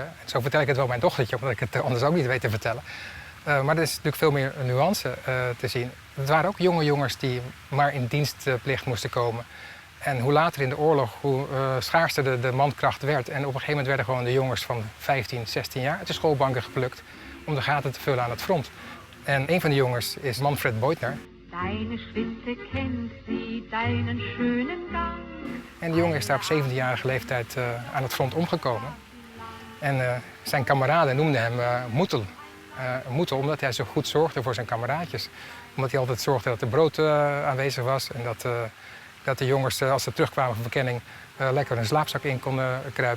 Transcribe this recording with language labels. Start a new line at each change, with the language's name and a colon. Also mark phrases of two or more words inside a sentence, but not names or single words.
Dutch: En zo vertel ik het wel mijn dochtertje, omdat ik het anders ook niet weet te vertellen. Maar er is natuurlijk veel meer nuance te zien. Het waren ook jonge jongens die maar in dienstplicht moesten komen. En hoe later in de oorlog, hoe schaarster de mankracht werd. En op een gegeven moment werden gewoon de jongens van 15, 16 jaar uit de schoolbanken geplukt om de gaten te vullen aan het front. En een van de jongens is Manfred Beutner.
German: Deine Schritte kent sie, deinen schönen Gang.
Dutch: En die jongen is daar op 17-jarige leeftijd aan het front omgekomen. En zijn kameraden noemden hem Moetel. Moetel omdat hij zo goed zorgde voor zijn kameraadjes. Omdat hij altijd zorgde dat er brood aanwezig was. En dat de jongens, als ze terugkwamen van verkenning, lekker een slaapzak in konden kruipen.